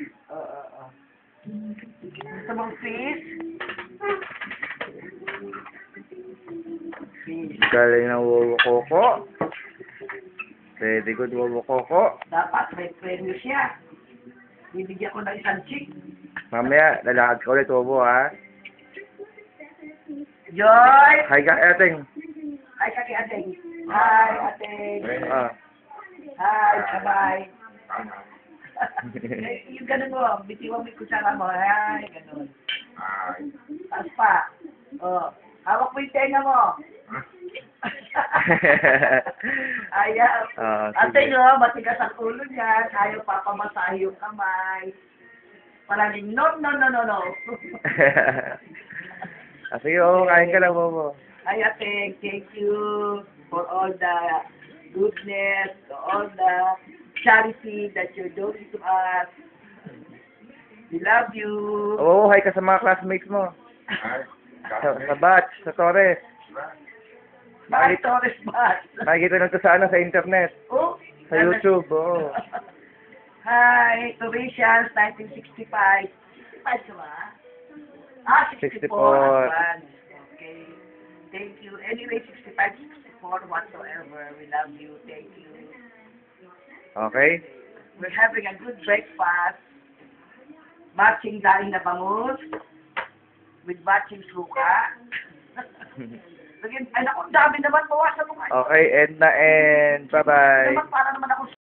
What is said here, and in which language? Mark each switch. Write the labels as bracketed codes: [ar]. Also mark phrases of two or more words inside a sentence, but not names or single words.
[tl] Gusto mong fish? Fish. Galing ng Wowo Koko. [en] Very good, [tl] Wowo Koko. Dapat may premyo siya. Bibigyan ko ng isang chick. Mamaya, lalakad ka ulit, Wowo ha. Joy! Hi ka, Eteng. Hi, kaki Ateng. Hi, Ateng. Ah. [en] Hi, bye-bye. [tl] Yung ganun mo, bitiwan mo yung kutsara mo. Hi, ganun. Taas pa. Oh, hawak mo yung tenga mo. Ayaw. Ate no, matigas ang ulo niyan. Ayaw papamasahe yung kamay. Palaging, no. Sige, Wowo, kain ka lang, Wowo. Ay, Ate, [en] thank you for all the goodness, all the charity that you're doing to us. We love you. [tl] Wowo, hi ka sa mga classmates mo. Sa batch, sa Torres. [en] Bye, Torres Bas. [tl] Nakikita lang to sa ano, sa internet. Oh, Sa YouTube, oo. [en] Hi, Torresians, 1965. [tl] 65 ka ba? 64. 64. [en] Advance. Okay. Thank you. Anyway, 65, 64, whatsoever. We love you. Thank you. Okay? We're having a good breakfast. [tl] Matching daing na bangus. [en] With matching [tl] suka. Lagyan, ay naku, dami naman. Bawasan mo nga. Okay, end na end. Bye-bye. Naman, para naman ako